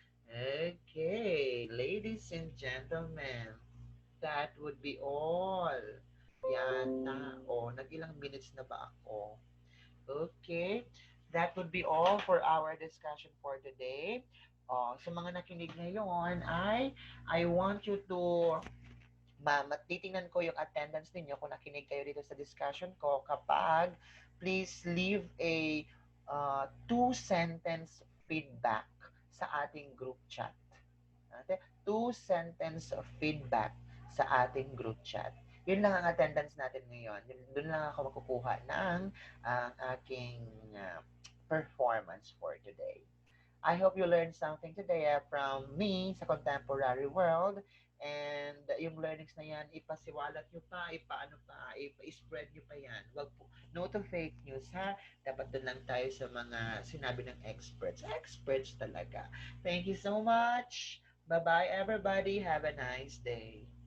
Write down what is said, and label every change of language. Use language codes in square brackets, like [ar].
[en] Okay, ladies and gentlemen, that would be all. Yata. O, nag-ilang minutes na ba ako? Okay, that would be all for our discussion for today. [tl] Sa mga nakinig ngayon I want you to titingnan ko yung attendance ninyo kung nakinig kayo dito sa discussion ko. [en] Kapag, please leave a two-sentence feedback sa ating group chat. Okay? Two-sentence feedback sa ating group chat. [tl] Yun lang ang attendance natin ngayon. Doon lang ako makukuha ng aking performance for today. [en] I hope you learned something today from me sa contemporary world. [tl] And yung learnings na yan, ipasiwalat nyo pa, ipaano pa, ipa-spread nyo pa yan. Wag po, no to fake news ha. Dapat doon lang tayo sa mga sinabi ng experts. [en] Experts talaga. Thank you so much. Bye-bye everybody. Have a nice day.